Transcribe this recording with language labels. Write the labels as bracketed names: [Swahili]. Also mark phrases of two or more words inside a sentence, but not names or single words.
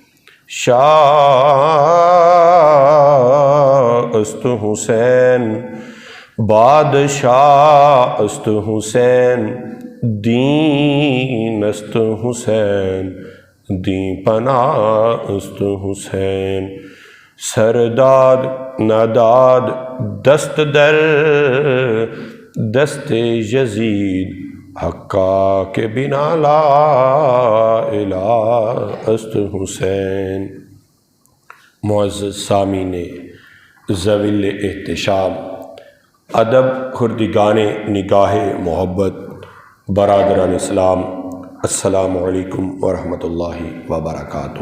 [Persian] شاہ است حسین بادشاہ است حسین دین است حسین دین پناہ است حسین سرداد نداد دست در دست یزید حقا کے بنا لا الہ است حسین [Urdu] معزز سامعین ذوی احتشام ادب خردگان نگاہ محبت برادران اسلام [Arabic] السلام علیکم ورحمۃ اللہ وبرکاتہ۔